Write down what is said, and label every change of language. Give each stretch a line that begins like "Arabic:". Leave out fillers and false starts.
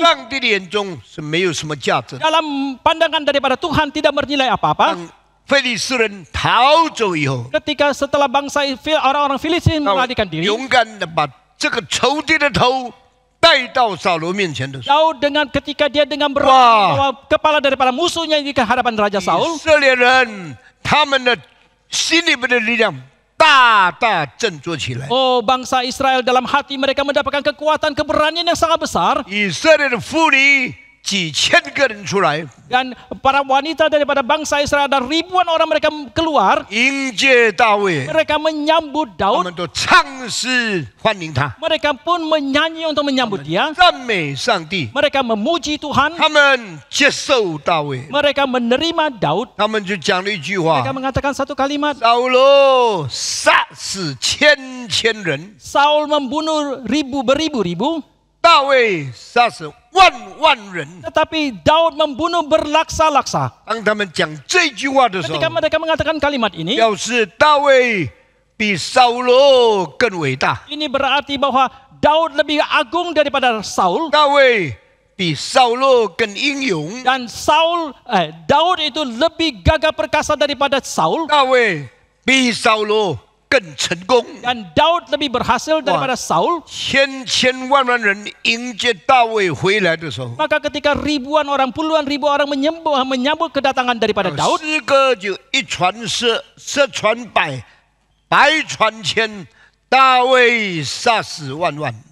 Chinese: 上帝的眼中是没有什么价值的。
Indonesian: dalam pandangan daripada Tuhan tidak bernilai apa-apa.
Chinese: 当非利士人逃走以后，
Indonesian: Ketika setelah bangsa orang-orang Filistin
Chinese: 他
Indonesian: melarikan diri,
Chinese: 勇敢的把这个仇敌的头带到扫罗面前的时候，
Indonesian: Daud ketika dia dengan Wah. berani membawa kepala daripada musuhnya di hadapan Raja
Chinese: 以
Indonesian: Saul,
Chinese: 色列人他们的心里面的力量大大振作起来。
Indonesian: oh bangsa Israel dalam hati mereka mendapatkan kekuatan keberanian yang sangat besar
Chinese: 以色列的妇女几千个人出来
Indonesian: dan para wanita daripada bangsa Israel dan ribuan orang mereka keluar,
Chinese: 迎接大卫，
Indonesian: mereka menyambut
Chinese: 他
Indonesian: Daud,
Chinese: 们都唱诗欢迎他，
Indonesian: mereka pun menyanyi untuk menyambut dia,
Chinese: 赞美上帝。
Indonesian: mereka memuji Tuhan,
Chinese: 他们接受大卫，
Indonesian: mereka menerima Daud.
Chinese: 他们就讲了一句话
Indonesian: Mereka： mengatakan satu kalimat,
Chinese: 扫罗杀死千千人，
Indonesian: Saul membunuh beribu-ribu,
Chinese: 大卫杀死万万人。
Indonesian: tetapi Daud membunuh berlaksa-laksa.
Chinese: 当他们讲这句话的时候，
Indonesian: Ketika mereka mengatakan kalimat ini,
Chinese: 表示大卫比扫罗更伟大，
Indonesian: ini berarti bahwa Daud lebih agung daripada Saul
Chinese: 大卫比扫罗更英勇，
Indonesian: dan Daud itu lebih gagah perkasa daripada Saul
Chinese: 大卫比扫罗更成功。
Indonesian: dan Daud lebih berhasil daripada Saul.
Chinese: 千千万万人迎接大卫回来的时候，
Indonesian: Maka ketika ribuan orang, puluhan ribu orang menyambut kedatangan daripada Daud,
Chinese: 诗歌就一传十，十传百，百传千，大卫杀死万万。